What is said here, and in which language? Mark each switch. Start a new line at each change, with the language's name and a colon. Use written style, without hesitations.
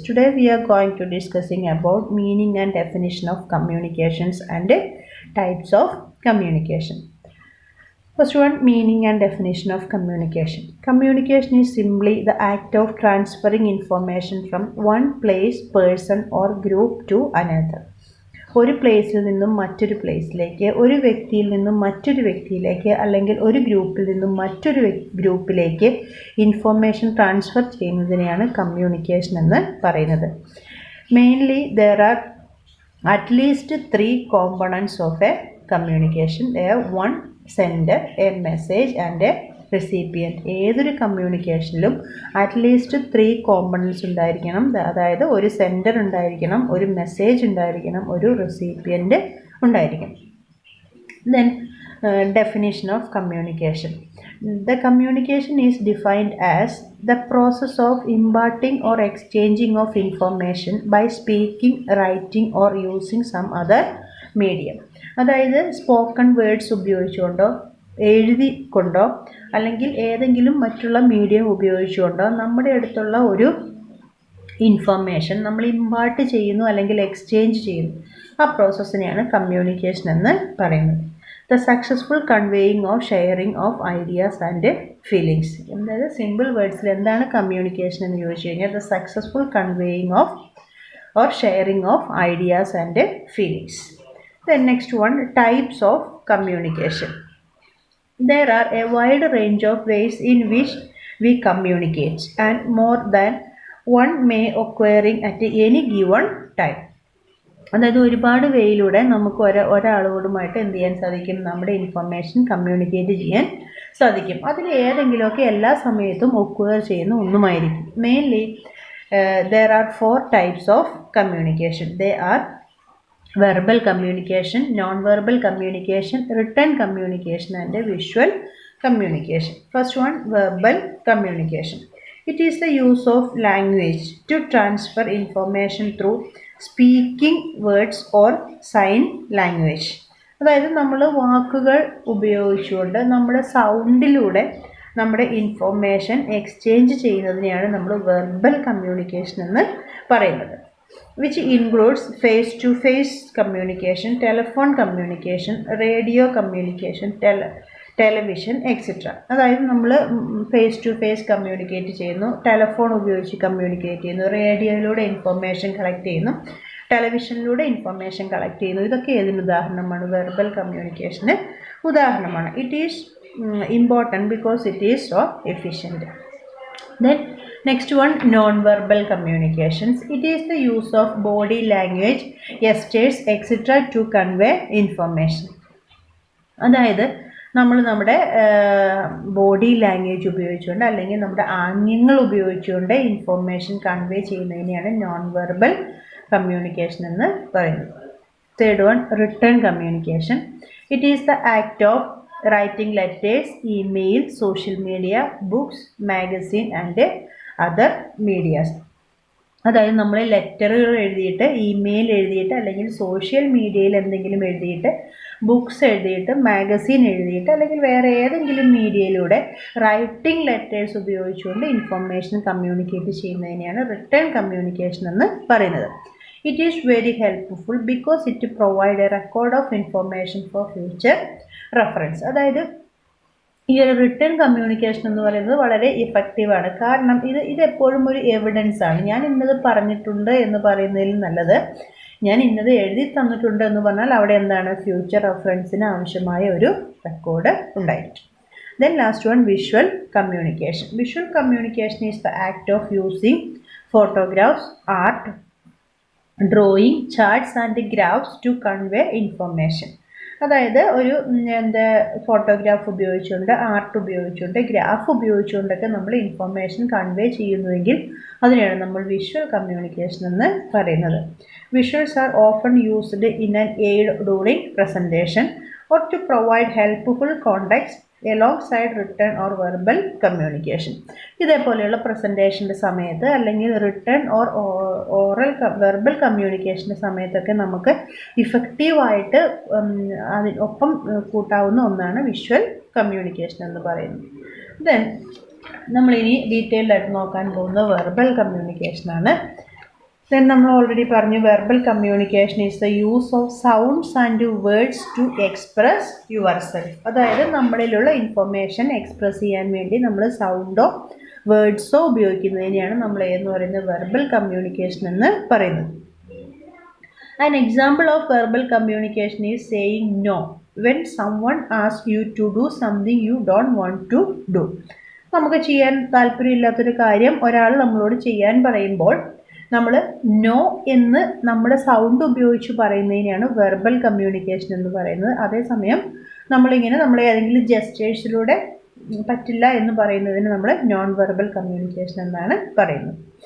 English: Today, we are going to discussing about meaning and definition of communications and types of communication. First one, meaning and definition of communication. Communication is simply the act of transferring information from one place, person or group to another.
Malayalam: ഒരു പ്ലേസിൽ നിന്നും മറ്റൊരു പ്ലേസിലേക്ക്, ഒരു വ്യക്തിയിൽ നിന്നും മറ്റൊരു വ്യക്തിയിലേക്ക്, അല്ലെങ്കിൽ ഒരു ഗ്രൂപ്പിൽ നിന്നും മറ്റൊരു ഗ്രൂപ്പിലേക്ക് ഇൻഫോർമേഷൻ ട്രാൻസ്ഫർ ചെയ്യുന്നതിനെയാണ് കമ്മ്യൂണിക്കേഷൻ എന്ന് പറയുന്നത്.
English: Mainly there are at least 3 components of a communication. One sender, a message and a recipient.
Malayalam: ഏതൊരു കമ്മ്യൂണിക്കേഷനിലും അറ്റ്ലീസ്റ്റ് 3 കോമ്പണൻറ്റ്സ് ഉണ്ടായിരിക്കണം. അതായത് ഒരു സെൻഡർ ഉണ്ടായിരിക്കണം, ഒരു മെസ്സേജ് ഉണ്ടായിരിക്കണം, ഒരു റെസിപ്പിയൻറ്റ് ഉണ്ടായിരിക്കണം.
English: Then definition of communication. The communication is defined as the process of imparting or exchanging of information by speaking, writing or using some other medium.
Malayalam: അതായത് സ്പോക്കൺ വേർഡ്സ് ഉപയോഗിച്ചുകൊണ്ടോ എഴുതിക്കൊണ്ടോ അല്ലെങ്കിൽ ഏതെങ്കിലും മറ്റുള്ള മീഡിയം ഉപയോഗിച്ചുകൊണ്ടോ നമ്മുടെ അടുത്തുള്ള ഒരു ഇൻഫർമേഷൻ നമ്മൾ ഇമ്പാർട്ട് ചെയ്യുന്നു അല്ലെങ്കിൽ എക്സ്ചേഞ്ച് ചെയ്യുന്നു. ആ പ്രോസസ്സിനെയാണ് കമ്മ്യൂണിക്കേഷൻ എന്ന് പറയുന്നത്.
English: The successful conveying of sharing of ideas and feelings.
Malayalam: അതായത് സിമ്പിൾ വേർഡ്സിൽ എന്താണ് കമ്മ്യൂണിക്കേഷൻ എന്ന് ചോദിച്ചു കഴിഞ്ഞാൽ
English: The successful conveying of or sharing of ideas and feelings. Then next one, types of communication. There are a wide range of ways in which we communicate and more than one may occurring at any given time.
Malayalam: അതായത് ഒരുപാട് വേയിലൂടെ നമുക്ക് ഒരാളോടുമായിട്ട് എന്ത് ചെയ്യാൻ സാധിക്കും, നമ്മുടെ information communicate ചെയ്യാൻ സാധിക്കും. അതിൽ ഏതെങ്കിലുമൊക്കെ എല്ലാ സമയത്തും ഒക്വയർ ചെയ്യുന്ന ഒന്നുമായിരിക്കും.
English: Mainly there are 4 types of communication. They are verbal communication, non-verbal communication, written communication and visual communication. First one, verbal communication. It is the use of language to transfer information through speaking words or sign language.
Malayalam: അതായത് നമ്മൾ വാക്കുകൾ ഉപയോഗിച്ചുകൊണ്ട് നമ്മുടെ സൗണ്ടിലൂടെ നമ്മുടെ information exchange ചെയ്യുന്നതിനെയാണ് നമ്മൾ verbal communication എന്ന് പറയുന്നത്.
English: which includes face-to-face communication, telephone communication, radio communication, television, etc.
Malayalam: അതായത് നമ്മൾ ഫേസ് ടു ഫേസ് കമ്മ്യൂണിക്കേറ്റ് ചെയ്യുന്നു, ടെലിഫോൺ ഉപയോഗിച്ച് കമ്മ്യൂണിക്കേറ്റ് ചെയ്യുന്നു, റേഡിയോയിലൂടെ ഇൻഫർമേഷൻ കളക്ട് ചെയ്യുന്നു, ടെലിവിഷനിലൂടെ ഇൻഫർമേഷൻ കളക്ട് ചെയ്യുന്നു. ഇതൊക്കെ ഏതിന് ഉദാഹരണമാണ്? വെർബൽ കമ്മ്യൂണിക്കേഷന് ഉദാഹരണമാണ്.
English: It is important because it is so efficient. Then next one, non-verbal communications. It is the use of body language, gestures, etc. to convey information.
Malayalam: അതായത് നമ്മൾ നമ്മുടെ ബോഡി ലാംഗ്വേജ് ഉപയോഗിച്ചുകൊണ്ട് അല്ലെങ്കിൽ നമ്മുടെ ആംഗ്യങ്ങൾ ഉപയോഗിച്ചുകൊണ്ട് information convey ചെയ്യുന്നതിനെയാണ് non verbal communication എന്ന് പറയുന്നത്.
English: Third one, written communication. It is the act of writing letters, email, social media, books, magazine and other medias.
Malayalam: അതായത് നമ്മൾ ലെറ്ററുകൾ എഴുതിയിട്ട്, ഇമെയിൽ എഴുതിയിട്ട്, അല്ലെങ്കിൽ സോഷ്യൽ മീഡിയയിൽ എന്തെങ്കിലും എഴുതിയിട്ട്, ബുക്സ് എഴുതിയിട്ട്, മാഗസീൻ എഴുതിയിട്ട്, അല്ലെങ്കിൽ വേറെ ഏതെങ്കിലും മീഡിയയിലൂടെ റൈറ്റിംഗ് ലെറ്റേഴ്സ് ഉപയോഗിച്ചുകൊണ്ട് ഇൻഫർമേഷൻ കമ്മ്യൂണിക്കേറ്റ് ചെയ്യുന്നതിനെയാണ് റിട്ടേൺ കമ്മ്യൂണിക്കേഷൻ എന്ന് പറയുന്നത്.
English: It is very helpful because it provides a record of information for future reference.
Malayalam: അതായത് ഈ ഒരു റിട്ടേൺ കമ്മ്യൂണിക്കേഷൻ എന്ന് പറയുന്നത് വളരെ ഇഫക്റ്റീവാണ്. കാരണം ഇത് എപ്പോഴും ഒരു എവിഡൻസ് ആണ്. ഞാൻ ഇന്നത് പറഞ്ഞിട്ടുണ്ട് എന്ന് പറയുന്നതിൽ നല്ലത് ഞാൻ ഇന്നത് എഴുതി തന്നിട്ടുണ്ട് എന്ന് പറഞ്ഞാൽ അവിടെ എന്താണ്, ഫ്യൂച്ചർ റെഫറൻസിന് ആവശ്യമായ ഒരു റെക്കോർഡ് ഉണ്ടായിരിക്കും.
English: Then last one, visual communication. Visual communication is the act of using photographs, art, drawing, charts and graphs to convey information.
Malayalam: അതായത് ഒരു ഫോട്ടോഗ്രാഫ് ഉപയോഗിച്ചുകൊണ്ട്, ആർട്ട് ഉപയോഗിച്ചുകൊണ്ട്, ഗ്രാഫ് ഉപയോഗിച്ചുകൊണ്ടൊക്കെ നമ്മൾ ഇൻഫർമേഷൻ കൺവേ ചെയ്യുന്നുവെങ്കിൽ അതിനെയാണ് നമ്മൾ വിഷ്വൽ കമ്മ്യൂണിക്കേഷൻ എന്ന് പറയുന്നത്.
English: Visuals are often used in an aid during presentation or to provide helpful context alongside written or verbal communication.
Malayalam: ഇതേപോലെയുള്ള പ്രസൻറ്റേഷൻ്റെ സമയത്ത് അല്ലെങ്കിൽ റിട്ടേൺ ഓർ ഓറൽ വെർബൽ കമ്മ്യൂണിക്കേഷൻ്റെ സമയത്തൊക്കെ നമുക്ക് ഇഫക്റ്റീവായിട്ട് അതിനൊപ്പം കൂട്ടാവുന്ന ഒന്നാണ് വിഷ്വൽ കമ്മ്യൂണിക്കേഷൻ എന്ന് പറയുന്നത്. ദെൻ നമ്മളിനി ഡീറ്റെയിൽഡ് ആയിട്ട് നോക്കാൻ പോകുന്നത് വെർബൽ കമ്മ്യൂണിക്കേഷനാണ്.
English: Then
Malayalam: നമ്മൾ ഓൾറെഡി പറഞ്ഞു
English: Verbal communication is the use of sounds and words to express yourself.
Malayalam: അതായത് നമ്മളിലുള്ള ഇൻഫർമേഷൻ എക്സ്പ്രസ് ചെയ്യാൻ വേണ്ടി നമ്മൾ സൗണ്ടോ വേർഡ്സോ ഉപയോഗിക്കുന്നതിനെയാണ് നമ്മൾ എന്ന് പറയുന്നത് വെർബൽ കമ്മ്യൂണിക്കേഷൻ എന്ന് പറയുന്നത്.
English: An example of verbal communication is saying no when someone asks you to do something you don't want to do.
Malayalam: നമുക്ക് ചെയ്യാൻ താല്പര്യമില്ലാത്തൊരു കാര്യം ഒരാൾ നമ്മളോട് ചെയ്യാൻ പറയുമ്പോൾ നമ്മൾ നോ എന്ന് നമ്മുടെ സൗണ്ട് ഉപയോഗിച്ച് പറയുന്നതിനെയാണ് വെർബൽ കമ്മ്യൂണിക്കേഷൻ എന്ന് പറയുന്നത്. അതേസമയം നമ്മളിങ്ങനെ നമ്മളെ ഏതെങ്കിലും ജെസ്റ്റേഴ്സിലൂടെ പറ്റില്ല എന്ന് പറയുന്നതിന് നമ്മൾ നോൺ വെർബൽ കമ്മ്യൂണിക്കേഷൻ എന്നാണ് പറയുന്നത്.